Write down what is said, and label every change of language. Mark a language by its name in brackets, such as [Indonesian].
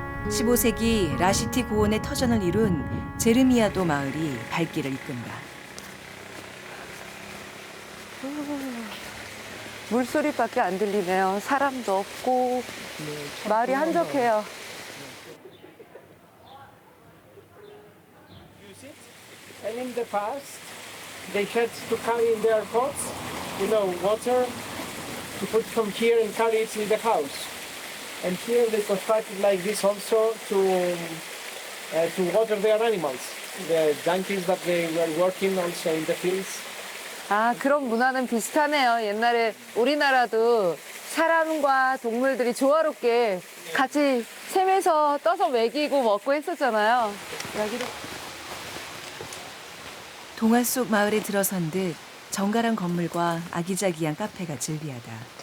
[Korean] (15세기) 라시티 고원의 터전을 이룬 제르미아도 마을이 발길을 이끈다. 물소리밖에 안 들리네요. 사람도 없고 마을이 한적해요. [English] And in the past, they had to carry in their pots, water to put from here and carry it in the house. And here they constructed like this also to water their animals, the donkeys that they were working also in the fields. [Korean] 아, 그런 문화는 비슷하네요. 옛날에 우리나라도 사람과 동물들이 조화롭게 같이 샘에서 떠서 먹이고 먹고 했었잖아요. 여기도 동화 속 마을에 들어선 듯 정갈한 건물과 아기자기한 카페가 즐비하다.